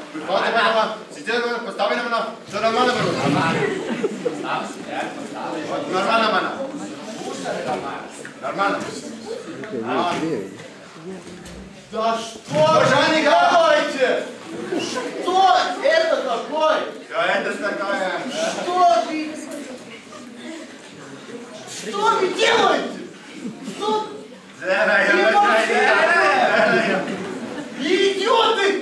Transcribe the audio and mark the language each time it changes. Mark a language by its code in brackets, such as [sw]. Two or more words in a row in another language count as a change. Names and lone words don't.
[hr] Nordmann, Sicilien, postavljena mana, to je normalna mana. Normalna mana. Normalna. [ru] Да что же не делаете? Что это такое? Это такая. Что вы делаете? Что? Идиоты!